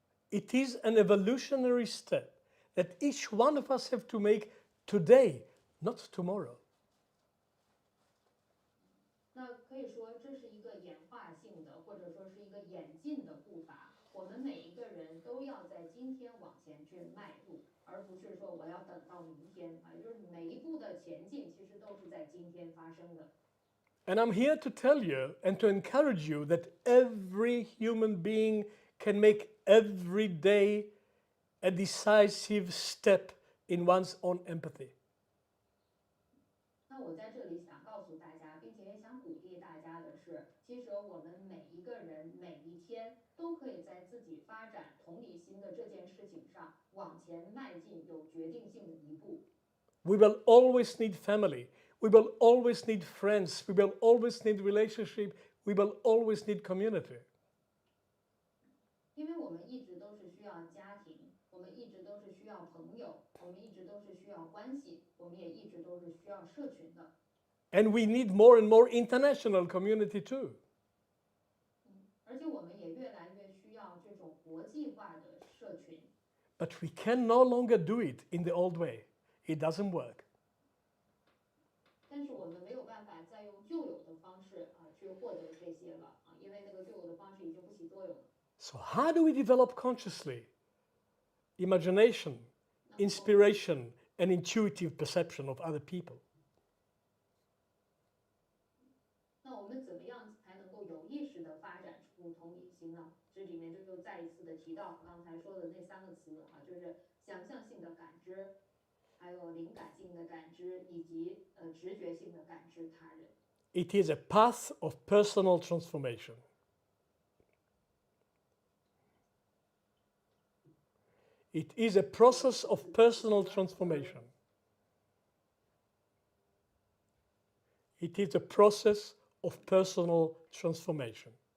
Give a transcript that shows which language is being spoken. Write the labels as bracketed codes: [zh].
[en] It is an evolutionary step that each one of us have to make today, not tomorrow. [zh] 那可以说这是一个演化性的，或者说是一个演进的步伐。我们每一个人都要在今天往前去迈入，而不是说我要等到明天啊，也就是每一步的前进其实都是在今天发生的。 [en] And I'm here to tell you and to encourage you that every human being can make every day a decisive step in one's own empathy. [zh] 那我在这里想告诉大家，并且也想鼓励大家的是，其实我们每一个人每一天都可以在自己发展同理心的这件事情上往前迈进有决定性的一步。 [en] We will always need family. We will always need friends. We will always need relationship. We will always need community. [zh] 因为我们一直都是需要家庭，我们一直都是需要朋友，我们一直都是需要关系，我们也一直都是需要社群的。 [en] And we need more and more international community too. [zh] 而且我们也越来越需要这种国际化的社群。 [en] But we can no longer do it in the old way. It doesn't work. [zh] 但是我们没有办法再用旧有的方式啊去获得这些了啊，因为那个旧有的方式已经不起作用了。 [en] So how do we develop consciously imagination, inspiration, and intuitive perception of other people? [zh] 那我们怎么样才能够有意识地发展出同理心呢？这里面就再一次的提到刚才说的那三个词啊，就是想象性的感知，还有灵感性的感知，以及直觉性的感知他人。 [en] It is a path of personal transformation. It is a process of personal transformation. It is a process of personal transformation.